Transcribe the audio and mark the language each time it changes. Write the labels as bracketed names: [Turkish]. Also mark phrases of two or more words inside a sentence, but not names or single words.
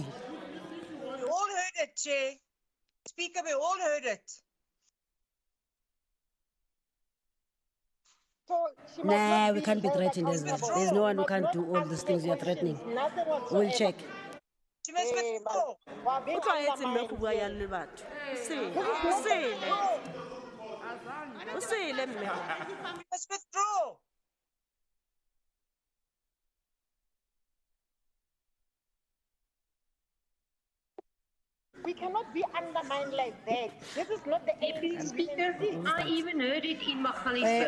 [English] We all heard it, Chair. Speaker, we all heard it. So Nah, we can't be threatened as well. There's no one who can do all these things we are threatening. We'll check. She must withdraw. [Tswana] O tlwaetse mme go bua jalo le batho. O sele mme. [English] She must withdraw. We cannot be undermined like that. This is not the Speaker, I even heard it in Mobilization.